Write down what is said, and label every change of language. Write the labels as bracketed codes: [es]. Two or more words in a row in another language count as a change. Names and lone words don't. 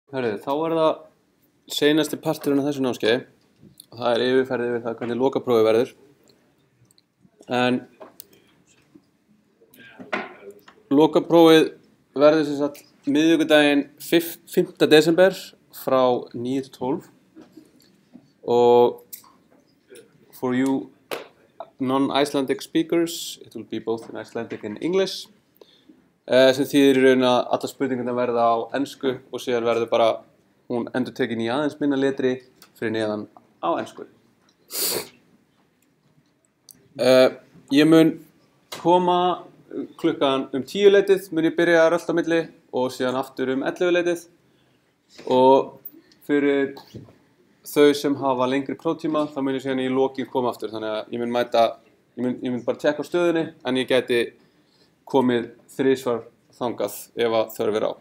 [is] Hörðu, þá það seinasti parturinn af þessu námskeiði og það yfirferð yfir það hvernig lokaprófið verður. En lokaprófið verður sem sagt miðvikudaginn 5. desember frá 9 til 12 og [en] for you non-Icelandic speakers it will be both in Icelandic and English. [is] Sem þýðir í raun að allar spurningarnar verða á ensku og síðan verður bara hún endurtekin í aðeins minna letri fyrir neðan á ensku. Ég mun koma klukkan 10 leytið, mun ég byrja að rölta á milli og síðan aftur 11 leytið og fyrir þau sem hafa lengri próftíma þá mun ég síðan í lokin koma aftur, þannig að ég mun bara tekka á stöðunni en ég gæti komið 3 þangað ef að þörf á.